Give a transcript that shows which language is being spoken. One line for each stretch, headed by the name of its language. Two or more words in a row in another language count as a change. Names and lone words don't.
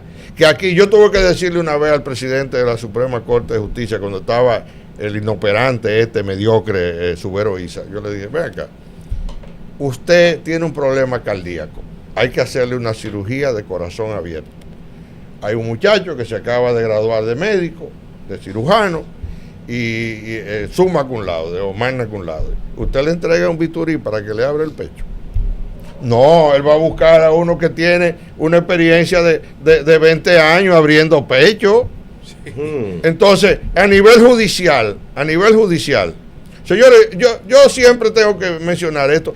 Spanish: Que aquí yo tuve que decirle una vez al presidente de la Suprema Corte de Justicia cuando estaba el inoperante mediocre Subero Isa. Yo le dije, ven acá, usted tiene un problema cardíaco, hay que hacerle una cirugía de corazón abierto. Hay un muchacho que se acaba de graduar de médico, de cirujano, y
Latin: summa cum laude
Spanish: o
Latin: magna cum laude.
Spanish: Usted le entrega un bisturí para que le abra el pecho. No, él va a buscar a uno que tiene una experiencia de 20 años abriendo pecho. Entonces, a nivel judicial, señores, yo siempre tengo que mencionar esto.